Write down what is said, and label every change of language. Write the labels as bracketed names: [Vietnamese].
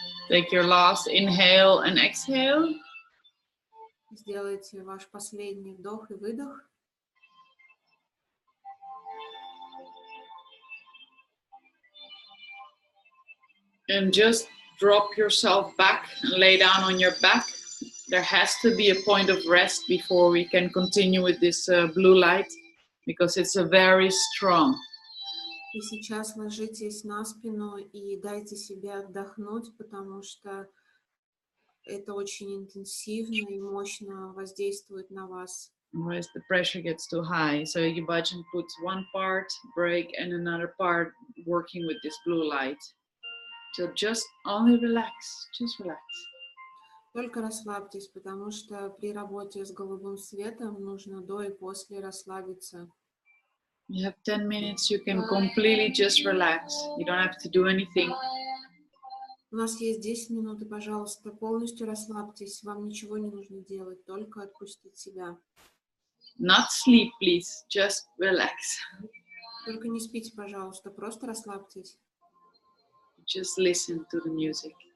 [English] Take your last inhale and exhale. [Russian] Сделайте ваш последний вдох и выдох. [English] And just drop yourself back and lay down on your back. There has to be a point of rest before we can continue with this blue light, because it's a very strong. [Russian] И сейчас ложитесь на спину и дайте себе отдохнуть, потому что это очень интенсивно и мощно воздействует на вас. [English] Otherwise the pressure gets too high. So Yubajin puts one part break and another part working with this blue light. So just only relax, just relax. [Russian] Только расслабьтесь, потому что при работе с голубым светом нужно до и после расслабиться. [English] You have 10 minutes, you can completely just relax. You don't have to do anything. [Russian] У нас есть 10 минут, и, пожалуйста, полностью расслабьтесь. Вам ничего не нужно делать, только отпустить себя. [English] Not sleep, please, just relax. [Russian] Только не спите, пожалуйста, просто расслабьтесь. [English] Just listen to the music.